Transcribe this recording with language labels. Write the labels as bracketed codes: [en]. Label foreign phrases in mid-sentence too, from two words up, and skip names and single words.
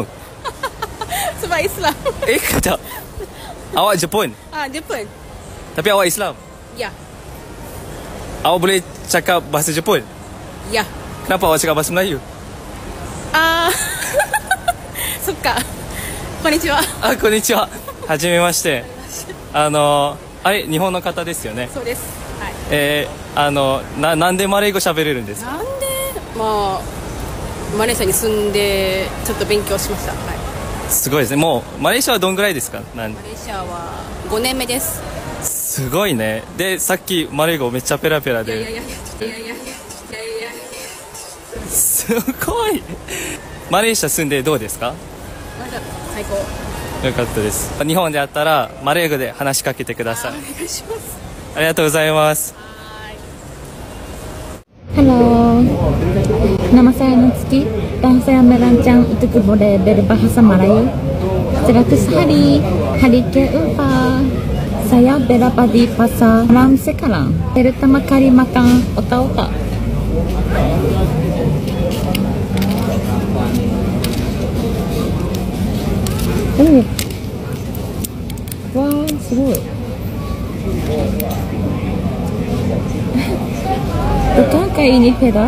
[ms] Sebab Islam. Kejap. Awak Jepun? Jepun. Tapi awak Islam? Ya. Awak boleh cakap bahasa Jepun? Ya. Kenapa awak cakap bahasa Melayu? Suka. [ja] Konnichiwa. こんにちは。はじめまして. 日本の方ですよね。そうです。はい。なんでマレー語喋れるんですか？なんでマレーシアに住んでちょっと勉強しました。はい。すごいですね。もうマレーシアはどんぐらいですか？マレーシアは5年目です。すごいね。で、さっきマレー語めっちゃペラペラで。いや。すごい。マレーシア住んでどうですか？最高。よかったです。日本であったらマレー語で話しかけてください。お願いします。ありがとうございます。 [ms] Halo, nama saya Natsuki dan saya merancang untuk boleh berbahasa Melayu. 100 hari, hari keempat. Saya berada di pasar malam sekarang. Pertama kali makan otak-otak. Wah, すごい。Bukankah ini pedas?